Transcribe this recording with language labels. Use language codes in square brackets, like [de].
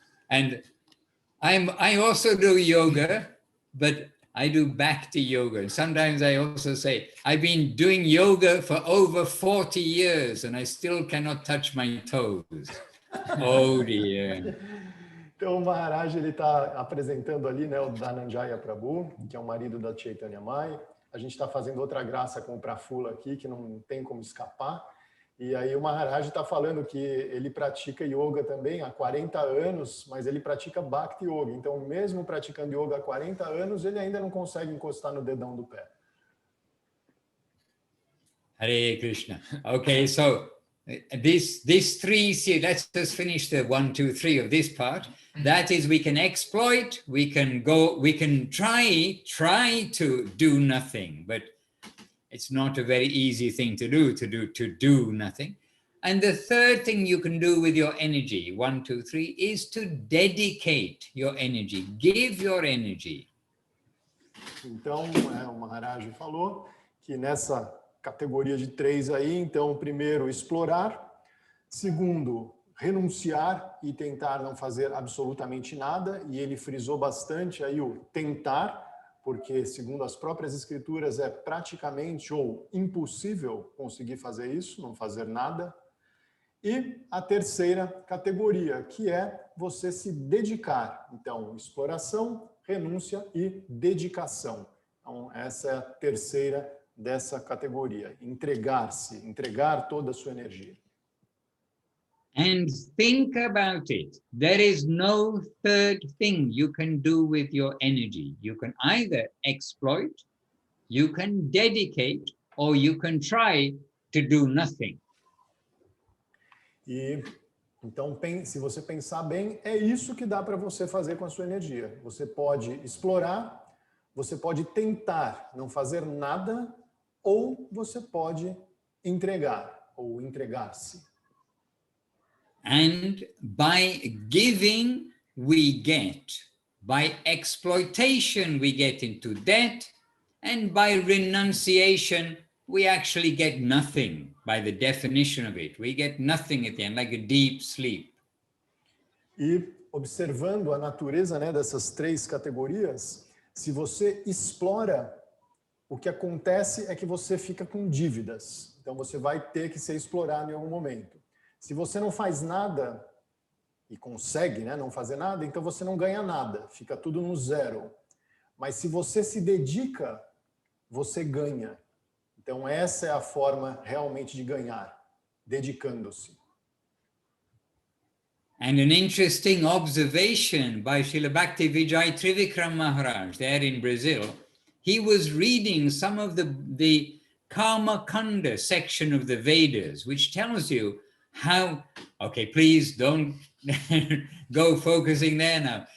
[en] And I also do yoga, but I do bhakti yoga. Sometimes I also say, I've been doing yoga for over 40 years and I still cannot touch my toes. Oh dear. [pt] Então o Maharaj, ele está apresentando ali, né, o Dhananjaya Prabhu, que é o marido da Chaitanya Mai. A gente está fazendo outra graça com o Prafulla aqui, que não tem como escapar. E aí o Maharaj está falando que ele pratica yoga também há 40 anos, mas ele pratica Bhakti Yoga. Então, mesmo praticando yoga há 40 anos, ele ainda não consegue encostar no dedão do pé. [en] Hare Krishna. Okay, so this three, see, let's just finish the 1, 2, 3 of this part. That is, we can exploit, we can try to do nothing, but it's not a very easy thing to do nothing. And the third thing you can do with your energy, 1, 2, 3, is to dedicate your energy, give your energy. [pt] Então, o Maharaj falou que nessa categoria de 3 aí, então, primeiro, explorar. Segundo, renunciar e tentar não fazer absolutamente nada. E ele frisou bastante aí o tentar, porque, segundo as próprias escrituras, é praticamente ou impossível conseguir fazer isso, não fazer nada. E a terceira categoria, que é você se dedicar. Então, exploração, renúncia e dedicação. Então, essa é a terceira dessa categoria. Entregar-se, entregar toda a sua energia. [en] And think about it. There is no third thing you can do with your energy. You can either exploit, you can dedicate, or you can try to do nothing. [pt] E então, se você pensar bem, é isso que dá para você fazer com a sua energia. Você pode explorar, você pode tentar não fazer nada, ou você pode entregar ou entregar-se. [en] And by giving, we get. By exploitation, we get into debt. And by renunciation, we actually get nothing by the definition of it. We get nothing at the end, like a deep sleep. [pt] E observando a natureza, né, dessas 3 categorias, se você explora, o que acontece é que você fica com dívidas. Então você vai ter que ser explorado em algum momento. Se você não faz nada e consegue, né, não fazer nada, então você não ganha nada, fica tudo no zero. Mas se você se dedica, você ganha. Então essa é a forma realmente de ganhar, dedicando-se. [en] And an interesting observation by Srila Bhaktivinoda Trivikram Maharaj there in Brazil, he was reading some of the Karma Kanda section of the Vedas, which tells you how, okay, please don't go focusing there now.